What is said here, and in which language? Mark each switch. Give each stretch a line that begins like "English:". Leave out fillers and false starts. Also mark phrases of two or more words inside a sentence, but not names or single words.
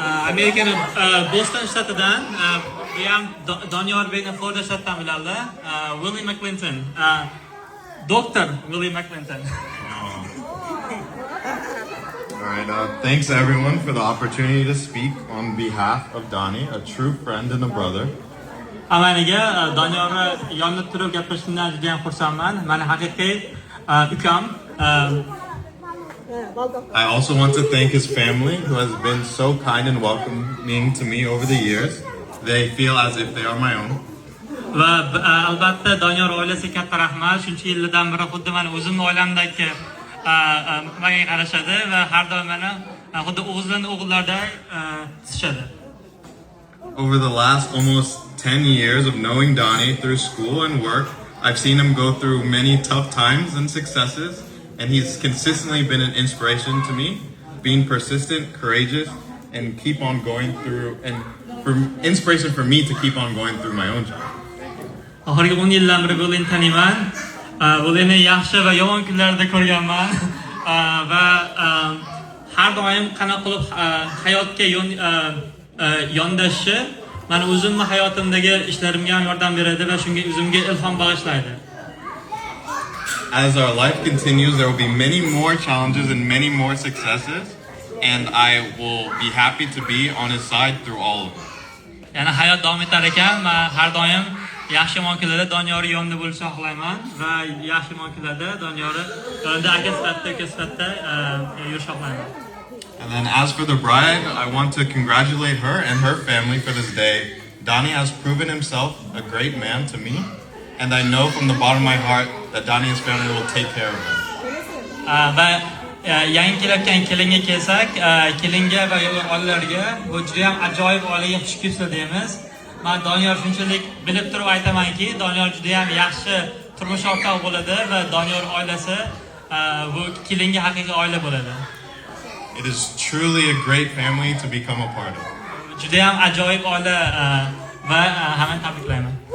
Uzbek: Amerikani Boston shtatidan bu ham Doniyor Beyni Florida shtatidan biladi.
English: Willie McClinton. Dr. Willie McClinton. All right, thanks everyone for the opportunity to speak on behalf of Donnie, a true friend and a brother.
Uzbek: Amaniga Doniyorni yonida turib gapirishimdan juda ham xursandman. Meni haqiqiy ukam.
English: I also want to thank his family, who has been so kind and welcoming to me over the years. They feel as if they are my own.
Uzbek: Va albatta Doniyor oilasiga katta rahmat. Shuncha yildan beri xuddi meni o'zimning oilamdagi menga qarashadi va har doim meni xuddi o'g'illarni o'g'illardek tutishadi.
English: Over the last almost 10 years of knowing Donnie through school and work, I've seen him go through many tough times and successes, and he's consistently been an inspiration to me, being persistent, courageous, and keep on going through, and for inspiration for me to keep on going through my own journey.
Uzbek: Oxirgi 10 yildan beri Willini taniyman. Willini yaxshi va yomon kunlarida ko'rganman va har doim qanaqa qilib hayotga yondashishi meni o'zimning hayotimdagi ishlarimga ham yordam beradi va shunga o'zimga ilhom bag'ishlaydi.
English: As our life continues, there will be many more challenges and many more successes, and I will be happy to be on his side through all of them.
Uzbek: Yana hayot davom etar ekan, men har doim yaxshi yomon kunlarda Doniyor yonimda bo'lishini xohlayman va yaxshi yomon kunlarda Doniyorni yonida aka sifatida, uka sifatida yurishni xohlayman.
English: And then as for the bride, I want to congratulate her and her family for this day. Donnie has proven himself a great man to me, and I know from the bottom of my heart that Donnie and his family will take care of him.
Uzbek: Va yangi kelayotgan kelinga kelsak, kelinga va oilalarga bu juda ham ajoyib oilaga xush kelibsiz deymiz. Men Doniyor shunchalik bilib turib aytamanki, Doniyor juda ham yaxshi turmush o'rtog'i bo'ladi va Doniyor oilasi bu kelinga haqiqiy oila bo'ladi.
English: It is truly a great family to become a part of.
Uzbek: Juda ham ajoyib oila va hammani tabriklayman.